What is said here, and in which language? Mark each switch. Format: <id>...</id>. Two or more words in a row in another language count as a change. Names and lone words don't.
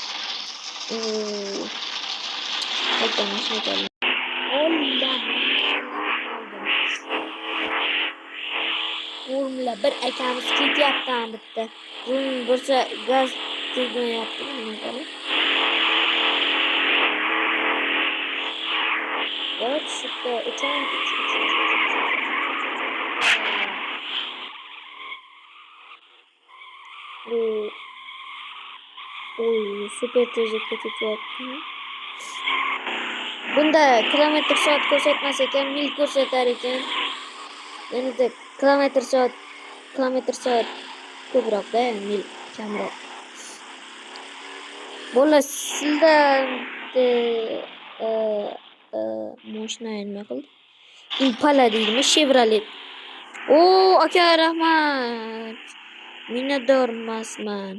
<uz>Hatta mashina keldi. Formula 1 akamiz ketyapti bitta. Bo'lsa gaz tegmayapti nima qilib?</uz> <tr>Evet, süper. Süper tezlikle tutuyordu.</tr> <uz>Bunda kilometre saat ko'rsatmas ekan, mil ko'rsatar ekan. Yani de kilometre saat ko'proq-da, mil kamroq. Bola sizdan mashina nima qildi? Impala deydimi, Chevrolet. Aka rahmat. Minnatdorman.</uz>